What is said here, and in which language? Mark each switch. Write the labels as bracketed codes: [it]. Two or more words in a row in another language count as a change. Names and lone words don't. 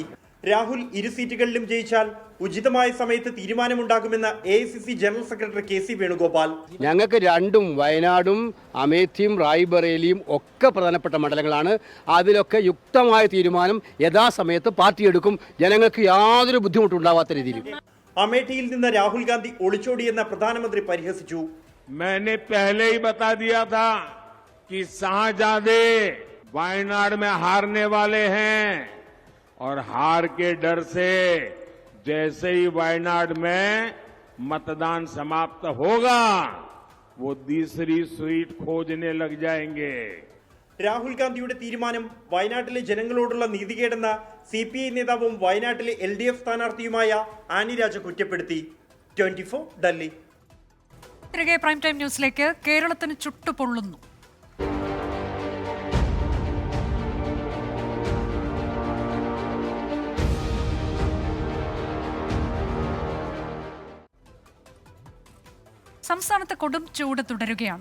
[ml] രാഹുൽ 2 സീറ്റുകളിലും ജയിച്ചാൽ ഉചിതമായ സമയത്ത് തീരുമാനമുണ്ടാകുമെന്ന് AICC [en] general secretary [ml] KC വേണുഗോപാൽ. ഞങ്ങൾക്ക് രണ്ടും, വയനാടും അമേഠിയും റായ്ബറേലിയും ഒക്കെ പ്രധാനപ്പെട്ട മണ്ഡലങ്ങളാണ്. അതിലൊക്കെ യുക്തമായ തീരുമാനം യഥാസമയത്ത് പാർട്ടി എടുക്കും, ജനങ്ങൾക്ക് യാതൊരു ബുദ്ധിമുട്ടുണ്ടാവാത്ത രീതിയിൽ. അമേഠിയിൽ നിന്ന് രാഹുൽ ഗാന്ധി ഒളിച്ചോടിയെന്ന് പ്രധാനമന്ത്രി പരിഹസിച്ചു. [hi] मैंने पहले ही बता दिया था कि शाहजादे वायनाड में हारने वाले हैं और हार के डर से जैसे ही वायनाड में मतदान समाप्त होगा वो दूसरी सीट खोजने लग जाएंगे. [ml] രാഹുൽ ഗാന്ധിയുടെ തീരുമാനം വയനാട്ടിലെ ജനങ്ങളോടുള്ള നീതികേടെന്ന CPI നേതാവും വയനാട്ടിലെ LDF സ്ഥാനാർത്ഥിയുമായ ആനി രാജ കുറ്റപ്പെടുത്തി. 24 ഡൽഹി. തിരികെ [en] prime time [ml] ന്യൂസിലേക്ക്. കേരളത്തിന് ചുട്ടുപൊള്ളുന്നു. സംസ്ഥാനത്ത് കൊടും ചൂട് തുടരുകയാണ്.